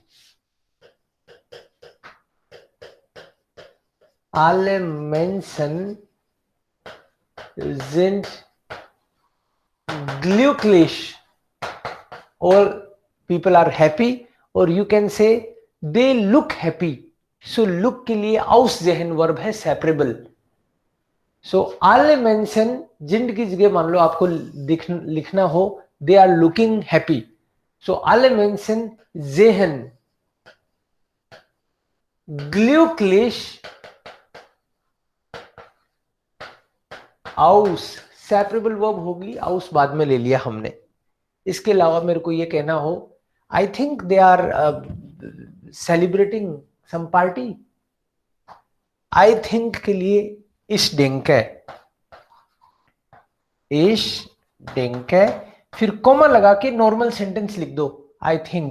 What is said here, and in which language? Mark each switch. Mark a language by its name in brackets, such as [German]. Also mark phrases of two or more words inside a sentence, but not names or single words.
[German] Alle Menschen sind glücklich. [English] All people are happy, or you can say they look happy. [Hindi] So look के लिए aus जहन वर्ब है separable. So [German] alle Menschen [Hindi] जिन की जगह मान लो आपको लिखना हो [English] they are looking happy. [German] So alle Menschen sehen glücklich आउस। [English] separable verb [Hindi] होगी, आउस बाद में ले लिया हमने। इसके अलावा मेरे को ये कहना हो [English] I think they are celebrating some party. I think [Hindi] के लिए [German] ich denke, ich denke, [Hindi] फिर कोमा लगा के [English] normal sentence [Hindi] लिख दो [English] I think.